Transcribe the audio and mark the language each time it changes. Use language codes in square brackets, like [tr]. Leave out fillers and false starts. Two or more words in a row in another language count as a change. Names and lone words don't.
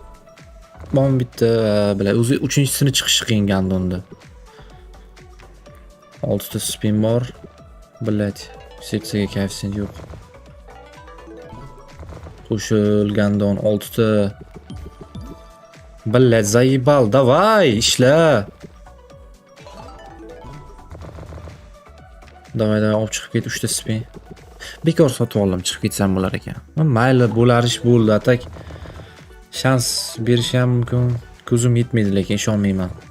[uz] Bon bitta, bilay, o'zi 3-chisini chiqishi qiyin Gandonda. 6 ta spin bor. Блять, seksiyaga koeffitsient yo'q. Qo'shil Gandon 6 ta [ru] Блядь, заебал, давай, [uz] ishla. Давай, olib chiqib ket 3 ta spin. Bekor sotib oldim, chiqib ketsam bo'lar ekan. Mayli, bo'lar ish bo'ldi. Atak shans berish ham mumkin. Ko'zim yetmaydi, lekin ishonmayman.